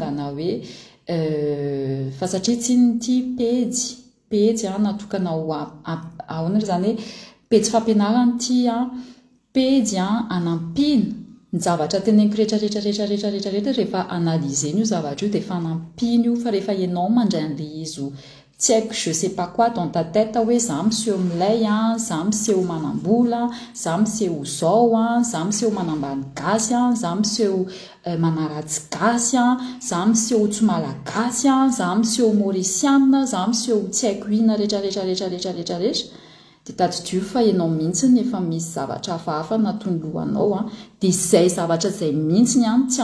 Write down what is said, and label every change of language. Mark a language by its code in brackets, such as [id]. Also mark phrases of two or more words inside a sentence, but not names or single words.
[mg] ana hoe fa satria tsy nity pejy natokana ho ahoana zany hoe pejy fampianarana ty pejy anampina ny zavatra teneniko rehetra rehefa analyser io zavatra io de efa anampina io fa rehefa ianao mandray an'le izy tsy haiko [fr] je sais pas quoi dans ta tête [mg] hoe za miseho milay za miseho manambola za miseho zao za miseho manambany gasy za miseho manaratsy gasy za miseho tsy malagasy za miseho mauriciana za miseho tsy haiko ina rehetra de tadidio fa ianao mihitsy efa misy zavatra hafahafa natony lohanao de zay zavatra zay mihitsy tsy